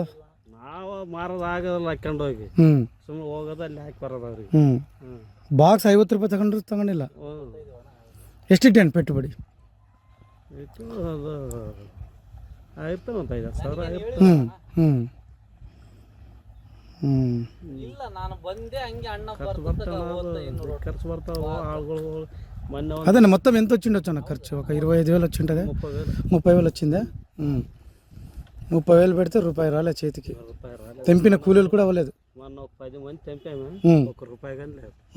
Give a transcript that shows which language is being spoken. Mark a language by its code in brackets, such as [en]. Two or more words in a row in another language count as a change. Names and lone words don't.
[kn] ನಾವು ಮಾರೋದು ಆಗೋದಿಲ್ಲ ಹಾಕೊಂಡೋಗಿ ಸುಮ್ಮನೆ ಹೋಗೋದು ಅಲ್ಲಿ ಹಾಕಿ ಬರೋದು ಅವ್ರಿಗೆ. ಬಾಕ್ಸ್ 50 ರೂಪಾಯಿ ತಗೊಂಡ್ರು ತಗೊಂಡಿಲ್ಲ. ಎಷ್ಟಿಟ್ಟೇನು ಪೆಟ್ಟುಬಡಿ? ಇಟ್ಟು ಅದು ಆಯ್ತು ಒಂದು 5,000 ಆಯ್ತು. ಇಲ್ಲ ನಾನು ಬಂದೆ ಹಂಗೆ ಅಣ್ಣ [te] ఖర్చు పడతావు ఆളുಗಳು మొన్న అదే మొత్తం ఎంత వచ్చిండొచ్చు ఖర్చు? ఒక 25,000 వచ్చింటదే. 30,000 వచ్చిందా? 30,000 పెడితే రూపాయి రాలే చేతికి. తెంపిన కూలీలు కూడా అవ్వలేదు. మొన్న ఒక 10 మంది తెంపాము, ₹1 కానీ లేదు.